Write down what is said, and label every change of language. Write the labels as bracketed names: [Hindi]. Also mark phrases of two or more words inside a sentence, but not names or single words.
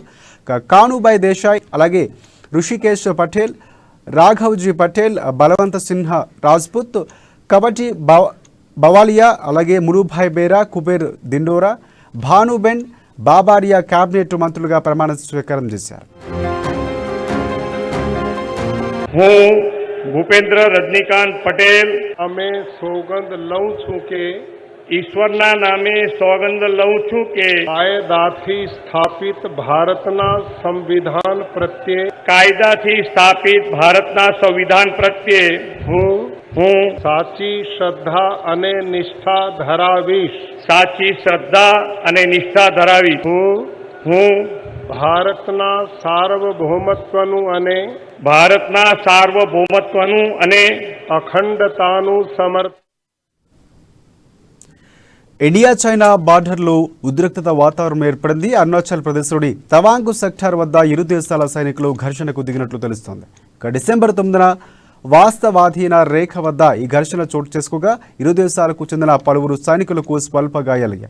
[Telugu] కానుభాయ్ దేశాయ్, అలాగే రుషికేశ్ పటేల్, రాఘవ్జీ పటేల్, బలవంత్ సిన్హా రాజ్పుత్, కబటి బవాలియా, అలాగే ములుభాయ్ బేరా, కుబేర్ దిండోరా, భానుబెన్ బాబారియా కేబినెట్ మంత్రులుగా ప్రమాణ స్వీకారం చేశారు. [Gujarati] ભૂપેન્દ્ર રજનીકાંત પટેલ અમે સોગંદ લઉં છું કે ઈશ્વરના નામે સોગંદ લઉં છું કે કાયદાથી સ્થાપિત ભારતના સંવિધાન પ્રત્યે હું સાચી શ્રદ્ધા અને નિષ્ઠા ધરાવીશ. હું ભારતના સાર્વભૌમત્વનું અને અખંડતાનું સમર્થન. [Telugu] ఇండియా చైనా బార్డర్లో ఉద్రిక్తత వాతావరణం ఏర్పడింది. అరుణాచల్ ప్రదేశ్లోని తవాంగ్ సెక్టార్ వద్ద ఇరు దేశాల సైనికులు ఘర్షణకు దిగినట్లు తెలుస్తోంది. డిసెంబర్ 9న వాస్తవాధీన రేఖ వద్ద ఈ ఘర్షణ చోటు చేసుకోగా ఇరు దేశాలకు చెందిన పలువురు సైనికులకు స్వల్ప గాయాలయ్యాయి.